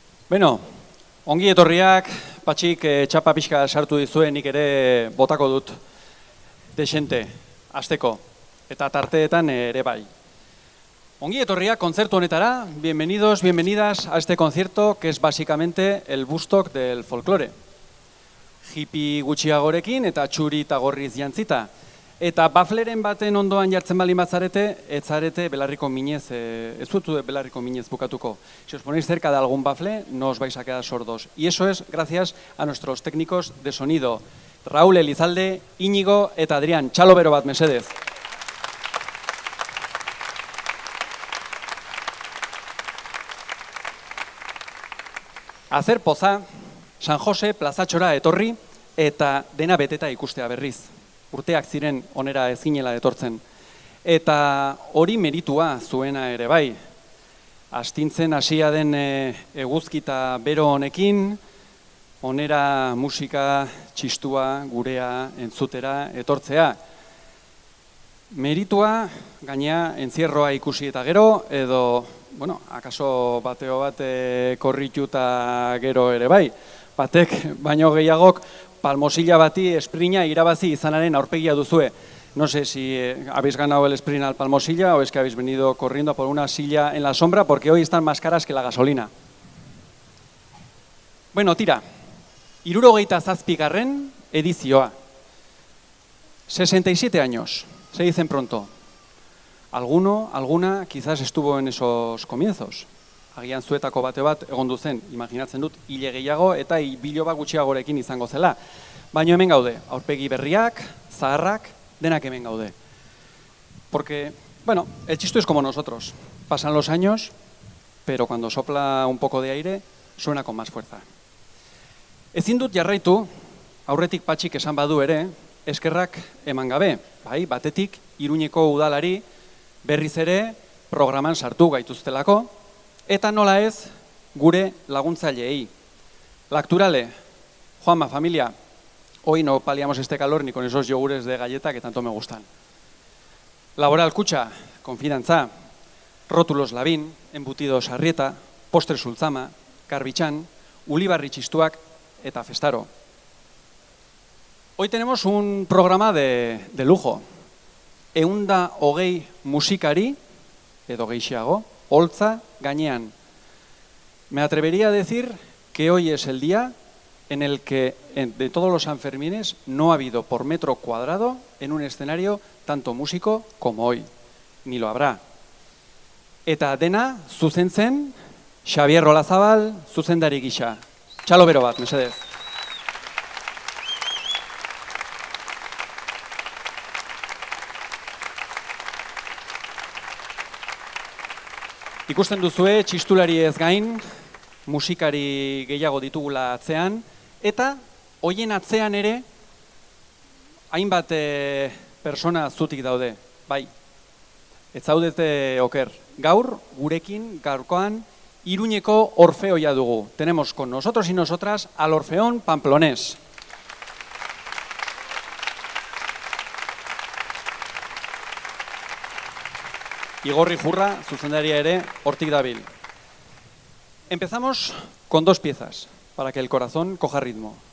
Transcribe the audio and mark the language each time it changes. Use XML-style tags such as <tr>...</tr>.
<eu>Beno, ongi etorriak, Patxik txapa pixka sartu dizuen, nik ere botako dut desente, hasteko, eta tarteetan ere bai. Ongi etorriak kontzertu honetara,</eu> <es>bienvenidos, bienvenidas a este concierto que es básicamente el Woodstock del folklore.</es> <eu>Hippie gutxiagorekin eta txuri eta gorriz jantzita. Eta bafleren baten ondoan jartzen baldin batzarete, ez zarete belarriko minez, ez zutu belarriko minez bukatuko.</eu> <es>Si os ponéis cerca de algún bafle, no os vais a quedar sordos. Y eso es gracias a nuestros técnicos de sonido, Raúl Elizalde, Íñigo eta Adrián.</es> <eu>Txalo bero bat, mesedez. Azer poza, San Jose plazatxora etorri eta dena beteta ikustea berriz. Urteak ziren onera ezinela etortzen. Eta hori meritua zuena ere bai. Astintzen hasia den eguzkita bero honekin, onera musika txistua, gurea, entzutera, etortzea. Meritua, gaina entzierroa ikusi eta gero, edo, bueno, akaso bateo bat korritu eta gero ere bai. Batek, baino gehiagok, palmosilla bati esprina irabazi izanaren aurpegia duzue.</eu> <es>No sé si habéis ganado el sprint al palmosilla o es que habéis venido corriendo por una silla en la sombra porque hoy están más caras que la gasolina.</es> <eu>Bueno, tira, 67. edizioa.</eu> <es>67 años, se dicen pronto. Alguno, alguna, quizás estuvo en esos comienzos.</es> <eu>Agian zuetako bate bat egondu zen, imaginatzen dut, hile gehiago eta biloba gutxiagorekin izango zela. Baina hemen gaude, aurpegi berriak, zaharrak, denak hemen gaude.</eu> <es>Porque, bueno, el chisto es como nosotros. Pasan los años, pero cuando sopla un poco de aire, suena con más fuerza.</es> <eu>Ezin dut jarraitu, aurretik Patxik esan badu ere, eskerrak eman gabe. Bai, batetik, Iruñeko udalari berriz ere programan sartu gaituztelako, eta nola ez gure laguntzaileei.</eu> <es>Lacturale, Juanma, familia, hoy no paliamos este calor ni con esos yogures de galleta que tanto me gustan. Laboral Kutxa, Konfidantza, Rótulos Labín, Embutidos Arrieta, Postres Sultzama, Karbitxan, Ulibarri Txistuak eta Festaro. Hoy tenemos un programa de lujo.</es> <eu>120 musikari, edo gehiago, holtza gainean.</eu> <es>Me atrevería a decir que hoy es el día en el que de todos los Sanfermines no ha habido por metro cuadrado en un escenario tanto músico como hoy. Ni lo habrá.</es> <eu>Eta dena zuzentzen Xabier Olazabal zuzendari gisa. Txalo bero bat, mesedez. Ikusten duzue, txistulari ez gain, musikari gehiago ditugula atzean, eta hoien atzean ere, hainbat persona zutik daude, bai, ez zaudete oker. Gaur, gurekin, gaurkoan, Iruñeko Orfeoia dugu.</eu> <es>Tenemos con nosotros y nosotras al Orfeón Pamplonés.</es> <eu>Igorri Jurra, zuzendaria ere, hortik dabil.</eu> <es>Empezamos con dos piezas, para que el corazón coja ritmo.</es>